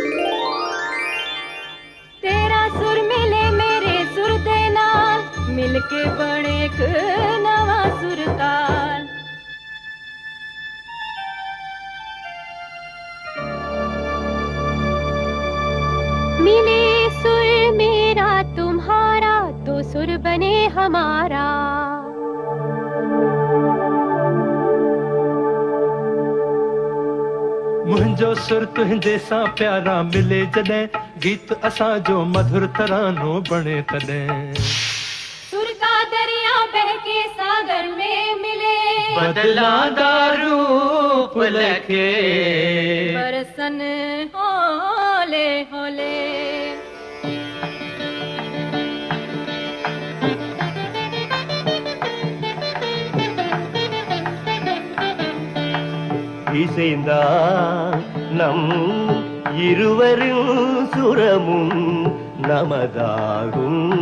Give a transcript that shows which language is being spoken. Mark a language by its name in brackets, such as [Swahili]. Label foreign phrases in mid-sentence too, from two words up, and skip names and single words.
[Punjabi] ਤੇਰਾ ਸੁਰ ਮਿਲੇ ਮੇਰੇ ਸੁਰ ਦੇ ਨਾਲ ਮਿਲਕੇ ਬਣੇ ਇਕ ਨਵਾਂ ਸੁਰਤਾਲ [Hindi] मिले सुर मेरा तुम्हारा तो सुर बने हमारा [Sindhi] मुंहिंजो सुर तुंहिंजे सां प्यारा मिले जॾहिं गीत असां जो मधुर तरानो बणे तॾहिं [Hindi] सुर का दरिया बहके सागर में मिले बदला रूप लखे बरसन होले होले [Tamil] இசைந்தா நம் இருவரும் சுரமும் நமதாகும்